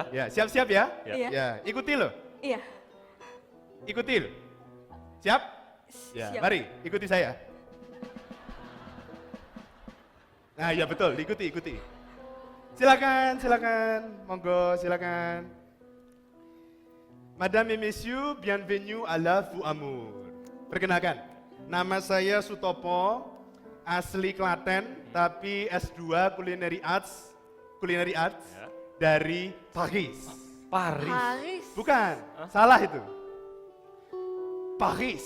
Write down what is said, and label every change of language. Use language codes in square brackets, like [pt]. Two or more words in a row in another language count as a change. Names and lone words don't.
[id] Ya, siap-siap ya. Iya. Ya, ikuti loh. Iya. Ikuti loh. Siap? Ya, Siap. mari ikuti saya. Nah, ya betul, ikuti. Silakan, monggo, silakan. [fr] Madame et messieurs, bienvenue à la Vous Amour. [id] Perkenalkan, nama saya Sutopo, asli Klaten, tapi S2 [en] Culinary Arts [id] dari Paris. Paris. Bukan, salah itu. Paris.